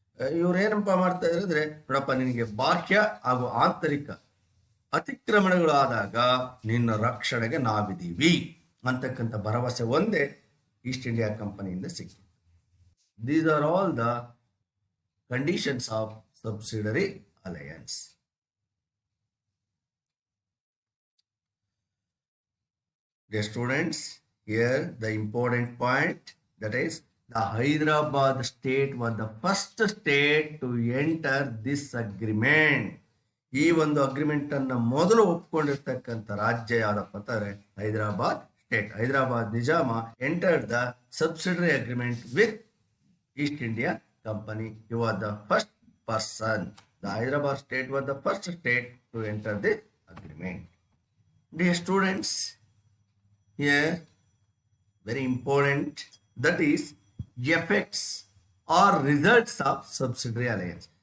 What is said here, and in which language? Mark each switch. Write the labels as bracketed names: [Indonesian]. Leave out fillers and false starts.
[Kannada] ಇವ್ರೇನಪ್ಪ ಮಾಡ್ತಾ ಇದ್ರೆ, ನೋಡಪ್ಪ ನಿನಗೆ ಬಾಹ್ಯ ಹಾಗೂ ಆಂತರಿಕ ಅತಿಕ್ರಮಣಗಳು ಆದಾಗ ನಿನ್ನ ರಕ್ಷಣೆಗೆ ನಾವಿದ್ದೀವಿ ಅಂತಕ್ಕಂಥ ಭರವಸೆ ಒಂದೇ ಈಸ್ಟ್ ಇಂಡಿಯಾ ಕಂಪನಿಯಿಂದ ಸಿಕ್ಕಿತು. [English] These are all the conditions of subsidiary alliance. Dear students, here the important point, that is, the Hyderabad state was the first state to enter this agreement. [Kannada] ಈ ಒಂದು ಅಗ್ರಿಮೆಂಟ್ ಅನ್ನ ಮೊದಲು ಒಪ್ಕೊಂಡಿರ್ತಕ್ಕಂಥ ರಾಜ್ಯ ಯಾವ್ದಪ್ಪ ಅಂತಂದ್ರೆ Hyderabad state. [English] Hyderabad Nizam entered the subsidiary agreement with East India Company. He was the first person. The Hyderabad state was the first state to enter this agreement. Dear students, here very important, that is effects or results of subsidiary alliance.